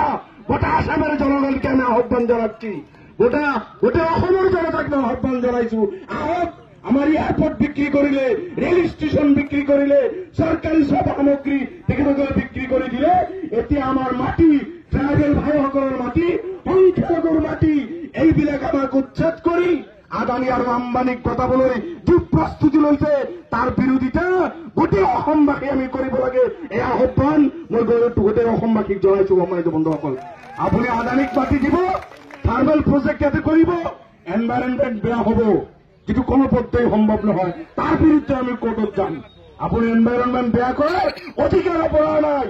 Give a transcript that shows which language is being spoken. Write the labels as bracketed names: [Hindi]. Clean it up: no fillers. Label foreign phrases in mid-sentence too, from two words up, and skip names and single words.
[Bangla] গোটা আসামের জনগণকে আমি আহ্বান জানাচ্ছি, [Assamese] গোটা অসমের জনতাকে আহ্বান জানাইছু, আমার এয়ারপোর্ট বিক্রি করিলে, রেল স্টেশন বিক্রি করিলে, সরকারি সব সামগ্রী বিক্রি করে দিলে এতে আমার মাটি, ট্রাইবেল ভাই সকলের মাটি, সংখ্যালঘুর মাটি, এইবিলাক আমাকে উচ্ছেদ করি আদানি আর আম্বানিক কথা বলে যে প্রস্তুতি লইছে তার বিরোধিতা গোটেই অসমবাসী আমি কৰিব লাগে। এই আহ্বান মই গোটেই অসমবাসীক জনাইছো। সম্মানিত বন্ধুসকল, আপুনি আদানিক মাটি দিব, [English] thermal project [Assamese] ইয়াতে কৰিব, এনভাইরনমেন্ট বেয়া হব, কিন্তু কোনো পদ্ধতি সম্ভৱ নহয়, তাৰ বিৰুদ্ধে আমি কোর্টত যাম। আপুনি এনভাইরনমেন্ট বেয়া কৰাৰ অধিকাৰ আপোনাৰ নাই।